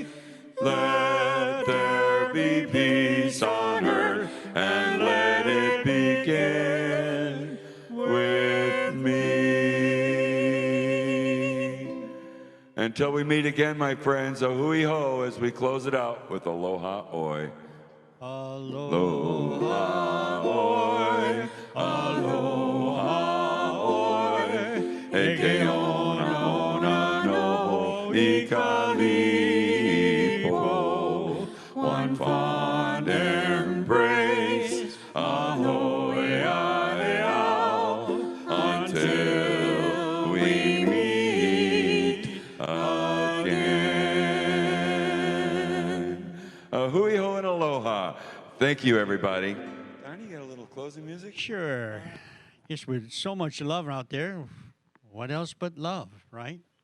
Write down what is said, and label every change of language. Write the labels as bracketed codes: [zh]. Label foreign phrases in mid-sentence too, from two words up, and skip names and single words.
[en] Let there be peace on earth, and let it begin with me. Until we meet again, my friends, [haw] a hui ho [en] as we close it out with [haw] aloha oi. Aloha oi, aloha oi, eke ona ona no ikalipo. [en] One fond embrace, [haw] ahoy ai ao, [en] until we meet again. [haw] A hui ho [en] and aloha. Thank you, everybody. Donnie, you got a little closing music? Sure. Yes, with so much love out there, what else but love, right?